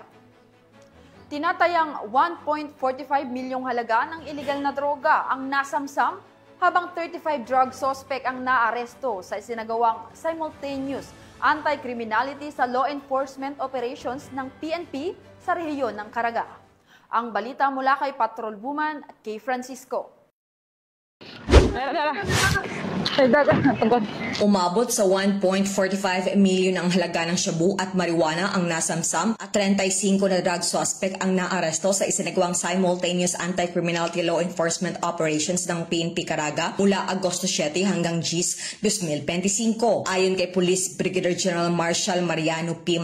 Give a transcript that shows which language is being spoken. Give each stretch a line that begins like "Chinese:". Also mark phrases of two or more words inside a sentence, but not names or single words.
Filipino: Tinatayang 1.45 milyong halaga ng iligal na droga ang nasamsam, habang 35
English: drug suspect
Filipino: ang naaresto sa isinagawang
English: simultaneous anti-criminality
Filipino: sa
English: law enforcement operations
Filipino: ng PNP sa rehiyon ng Caraga. Ang balita mula kay Patrolwoman Kay Francisco. Umabot sa 1.45 million ang halaga ng shabu at marijuana ang nasamsam at 35 na
English: drug suspect
Filipino: ang naaresto sa isinagawang
English: simultaneous anti-criminality law enforcement operations
Filipino: ng PNP Caraga mula Agosto 7 hanggang GIS 2025. Ayon kay Police Brigadier General Marshal Mariano P.